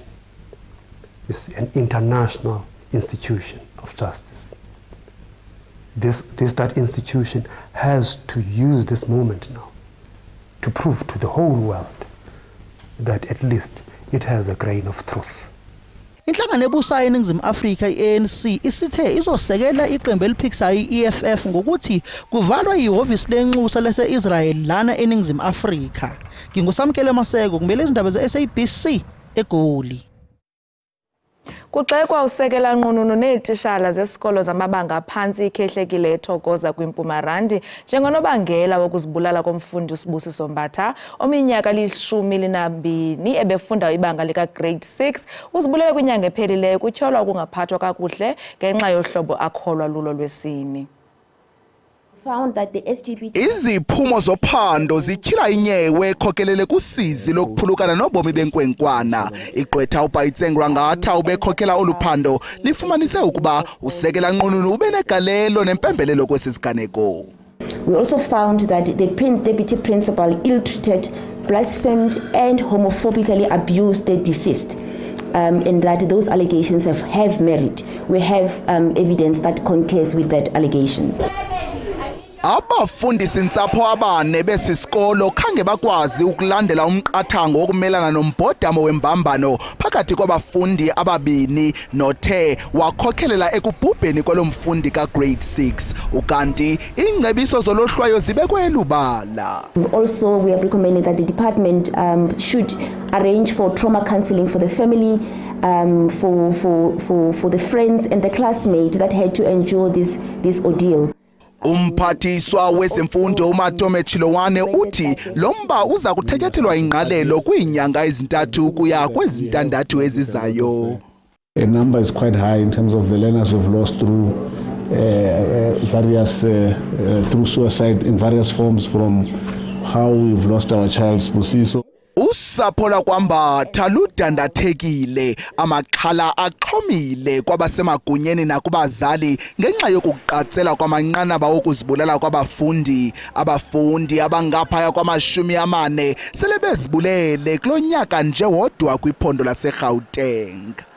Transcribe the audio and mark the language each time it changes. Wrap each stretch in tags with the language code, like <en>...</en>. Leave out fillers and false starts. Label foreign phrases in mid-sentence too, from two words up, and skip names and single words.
<en>It's an international institution of justice. That institution has to use this moment now to prove to the whole world that at least it has a grain of truth.</en> <zu>Inhlangano ebusayo eNingizimu Afrika iANC isithe izosekela iqembu eliphikisayo iEFF ngokuthi kuvalwa ihhovisi lenxusa lase-Israel lana eNingizimu Afrika. Ngingusamkele Maseko kumele izindaba ze-SABC eGoli.</zu> <xh>Kuxekwa usekela nqununu neetishala zesikolo zamabanga aphansi ikhehlekile ethokoza kwiMpumarandi njengonobangela wokuzibulala komfundi uSibusiso Mbatha ominyaka li-12 ebefunda ibanga lika grade 6 uzibulele kwinyanga ephelileyo kutyholwa ukungaphathwa kakuhle ngenxa yohlobo akholwa lulo lwesini.</xh> <en>Found that the SGB</en> <xh>iziphumo zophando zityhila inyewe ekhokelele kusizi lokuphulukana nobomi benkwenkwana. Igqwetha uBayitsengrwa ngatha ubekhokela oluphando lifumanise ukuba usekela nqununu ubenegalelo nempembelelo kwesisiganeko.</xh> <en>We also found that the deputy principal ill-treated, blasphemed and homophobically abused the deceased. And that those allegations have merit. We have evidence that concurs with that allegation.</en> <xh>Abafundisi ntsapho abane besisikolo khange bakwazi ukulandela umqathango wokumelana nombhodamo wembambano phakathi kwabafundi ababini nothe wakhokhelela ekubhubheni kwalomfundi ka grade 6 ukanti ingcebiso zolohlwayo zibekwe elubala.</xh> <en>Also, we have recommended that the department should arrange for trauma counseling for the family, for the friends and the classmates that had to endure this ordeal.</en> <xh>Umphathiswa wezemfundo uMatome Chilowane uthi lomba uza kuthethelwa ingqalelo kwiinyanga ezintathu kuya kwezintandathu ezizayo.</xh> <en>The number is quite high in terms of the learners we've lost through through suicide in various forms, from how we've lost our child Sibusiso.</en> <xh>Usapho lakwambatha ludandathekile, amaxhala axhomile kwabasemagunyeni nakubazali ngenxa yokuqatsela kwamanqanaba okuzibulala kwabafundi. Abafundi abangaphaya kwama-40 sele bezibulele kulo nyaka nje wodwa kwiphondo laseGauteng.</xh>